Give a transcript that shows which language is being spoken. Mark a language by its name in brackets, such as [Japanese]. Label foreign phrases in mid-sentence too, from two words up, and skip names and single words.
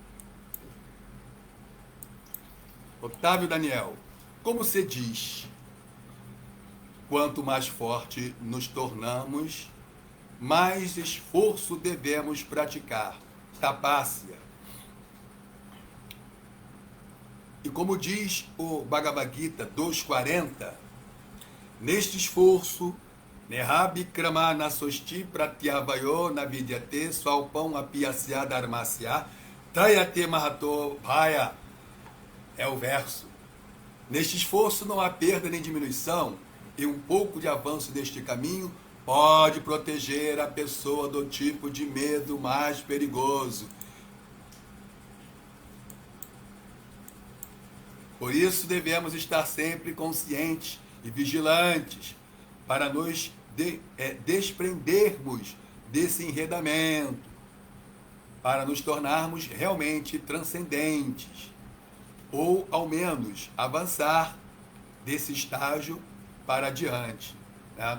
[Portuguese] Otávio Daniel, como se diz, quanto mais forte nos tornamos, mais esforço devemos praticar. Tapácia. E como diz o Bhagavad Gita 2.40, neste esforço, [Sanskrit] नेहाभिक्रम नसोस्ति प्रत्यवायो नविद्यते स्वल्पम् अपियस्य धर्मस्य त्रायते महतो भय. [Portuguese] É o verso. Neste esforço não há perda nem diminuição, e um pouco de avanço neste caminho pode proteger a pessoa do tipo de medo mais perigoso. Por isso devemos estar sempre conscientes e vigilantes para nos desprendermos desse enredamento, para nos tornarmos realmente transcendentes, ou ao menos avançar desse estágio para adiante, né?